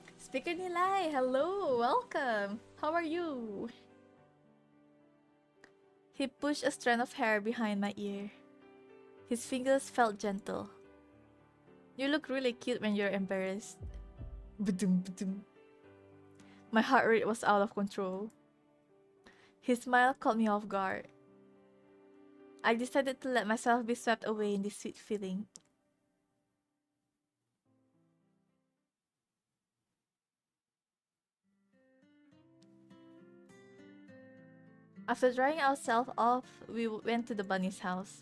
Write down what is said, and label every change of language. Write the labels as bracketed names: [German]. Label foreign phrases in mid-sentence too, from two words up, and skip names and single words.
[English] Speaker Nilay, hello, welcome. How are you? He pushed a strand of hair behind my ear. His fingers felt gentle. You look really cute when you're embarrassed. Ba-dum, ba-dum. My heart rate was out of control. His smile caught me off guard. I decided to let myself be swept away in this sweet feeling. After drying ourselves off, we went to the bunny's house.